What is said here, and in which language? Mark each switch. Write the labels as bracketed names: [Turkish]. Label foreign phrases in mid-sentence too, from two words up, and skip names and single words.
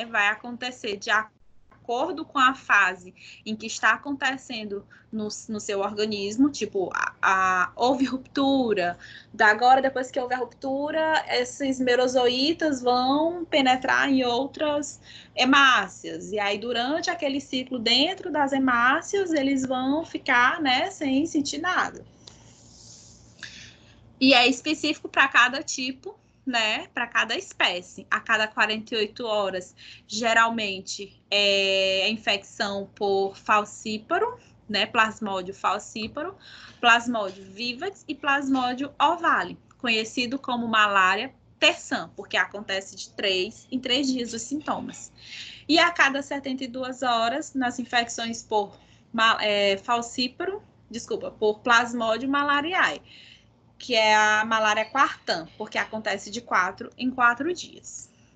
[Portuguese] Vai acontecer de acordo com a fase em que está acontecendo no seu organismo, tipo, houve ruptura, depois que houve a ruptura, esses merozoítas vão penetrar em outras hemácias, e aí durante aquele ciclo dentro das hemácias, eles vão ficar, né, sem sentir nada. E é específico para cada tipo, né, para cada espécie. A cada 48 horas, geralmente, é infecção por falcíparo, né, Plasmodium falcíparo, Plasmodium vivax e Plasmodium ovale, conhecido como malária terçã, porque acontece de 3 em 3 dias os sintomas. E a cada 72 horas, nas infecções por por Plasmodium malariae, que é a malária quartã, porque acontece de 4 em 4 dias.